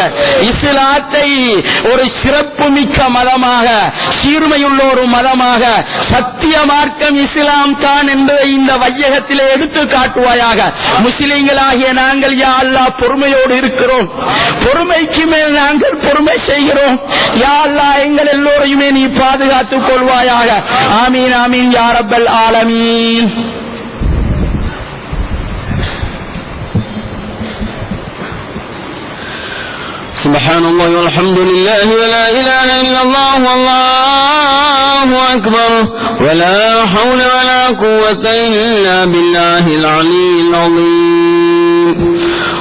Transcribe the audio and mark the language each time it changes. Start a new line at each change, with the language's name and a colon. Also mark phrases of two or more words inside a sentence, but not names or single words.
Tamil: இஸ்லாத்தை ஒரு சிறப்பு மிக்க மதமாக, சீர்மையுள்ள ஒரு மதமாக, சத்திய மார்க்கம் இஸ்லாம் தான் என்பதை இந்த வையகத்திலே எடுத்து காட்டுவாயாக. முஸ்லிம்களாகிய நாங்கள்
Arabic: يا الله
Tamil: பொறுமையோடு இருக்கிறோம். பொறுமைக்கு மேல் நாங்கள் பொறுமை செய்கிறோம்.
Arabic: يا الله
Tamil: எங்கள் எல்லோரையுமே நீ பாதுகாத்துக் கொள்வாயாக.
Arabic: آمين آمين يا رب العالمين. سبحان الله والحمد لله ولا إله إلا الله والله أكبر ولا حول ولا قوة إلا بالله العلي العظيم.